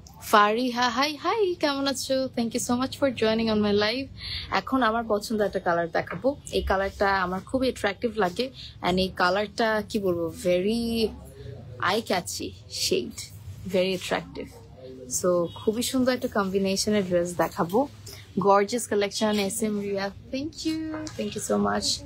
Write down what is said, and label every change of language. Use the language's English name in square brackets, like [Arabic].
[Bangla] Fariha, hi, কেমন আছো? [English] Thank you so much for joining on my live. [Bangla] এখন আমার পছন্দ একটা কালার দেখাবো। এই কালারটা আমার খুবই অ্যাট্রাকটিভ লাগে, and এই কালারটা কি বলবো, [English] Very eye catchy shade, very attractive. [Bangla] So খুবই সুন্দর একটা কম্বিনেশনের ড্রেস দেখাবো। Gorgeous collection, SM Ria, [English] Thank you so much.